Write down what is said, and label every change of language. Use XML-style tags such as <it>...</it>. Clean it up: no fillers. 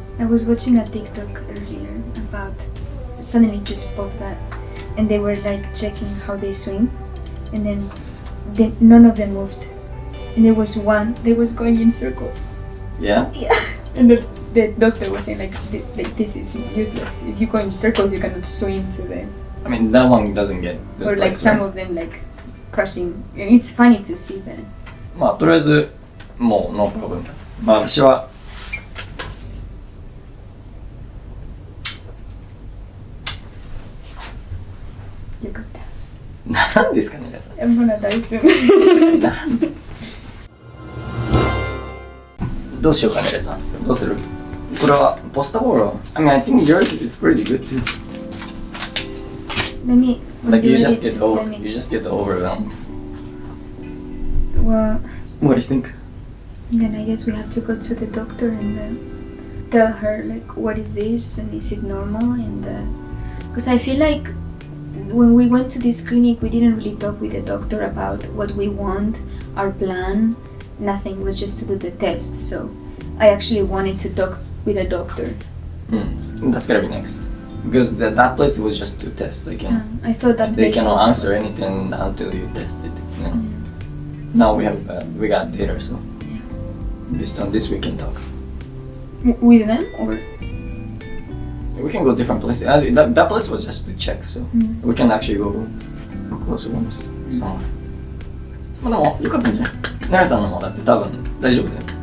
<en>I was watching a TikTok earlier about suddenly just popped that, and they were like checking how they swim, and then none of them moved, and there was one that was going in circles. Yeah. Yeah. And the doctor was saying like this is useless. If you go in circles, you cannot swim to them. I mean that one doesn't get. Or like some of them like crushing. It's funny to see that.</en> <ja>まあとりあえずもうノープロブレム。まあ私はよかった。何ですかね皆さん。</ja> <en>I'm gonna die soon.</en> <ja>なんでどうしようかね皆さん。どうする？これはポスタボール。</ja> <en>I mean I think yours is pretty good too. Let me. Like you just get get overwhelmed. Well. What do you think? Then I guess we have to go to the doctor and tell her like what is this and is it normal and because I feel like when we went to this clinic we didn't really talk with the doctor about what we want, our plan, nothing. It was just to do the test. So I actually wanted to talk with a doctor. That's gotta be next. Because that place was just to test again. I thought that they place cannot was answer anything until you test it. You know? Now we got data, so based on this we can talk. With them or? We can go different places. That place was just to check, so we can actually go closer ones. So,</en> <ja>まあでもよかったんじゃない？ナラさんの方だって多分大丈夫だよ。</ja>